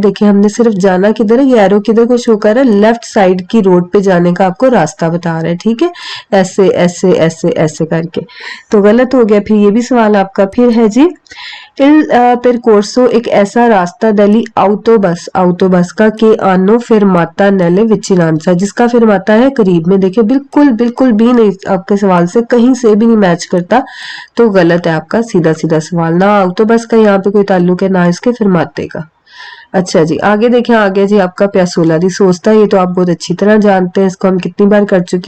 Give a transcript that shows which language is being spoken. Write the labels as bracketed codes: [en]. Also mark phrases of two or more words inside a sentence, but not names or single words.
[hi] देखिए हमने सिर्फ जाना किधर है, ये एरो किधर को शो कर रहा है, [en] left side [hi] की रोड पे जाने का आपको रास्ता बता रहा है। ठीक है, ऐसे ऐसे ऐसे ऐसे करके, तो गलत हो गया फिर ये भी सवाल आपका। फिर है जी [it] il percorso [hi] एक ऐसा रास्ता दिल्ली autobus का के आनो [it] fermata nelle vicinanza, [hi] जिसका फिरमाता है करीब में। देखिए बिल्कुल बिल्कुल भी नहीं, आपके सवाल से कहीं से भी नहीं मैच करता, तो गलत है आपका सीधा सीधा सवाल, ना autobus का यहाँ पे कोई ताल्लुक है ना इसके फिरमाते का। अच्छा जी, आगे देखें, आ गया जी आपका [it] piazzola di sosta, [hi] ये तो आप बहुत अच्छी तरह जानते हैं, इसको हम कितनी बार कर चुके हैं।